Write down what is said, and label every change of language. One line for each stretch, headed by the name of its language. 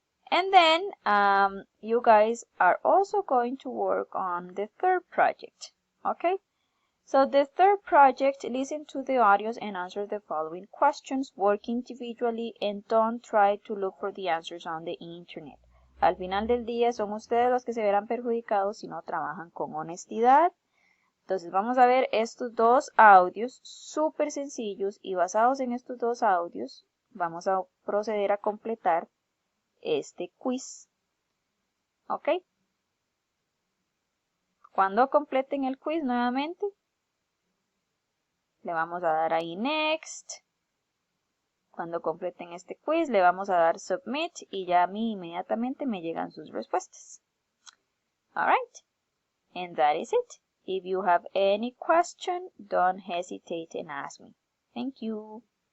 English: And then you guys are also going to work on the third project. Okay? So the third project, listen to the audios and answer the following questions. Work individually and don't try to look for the answers on the internet.
Spanish: Al final del día son ustedes los que se verán perjudicados si no trabajan con honestidad. Entonces vamos a ver estos dos audios súper sencillos y basados en estos dos audios vamos a proceder a completar este quiz. ¿Ok? Cuando completen el quiz nuevamente, le vamos a dar ahí Next. Cuando completen este quiz, le vamos a dar Submit y ya a mí inmediatamente me llegan sus respuestas.
English: Alright, and that is it. If you have any question, don't hesitate and ask me. Thank you.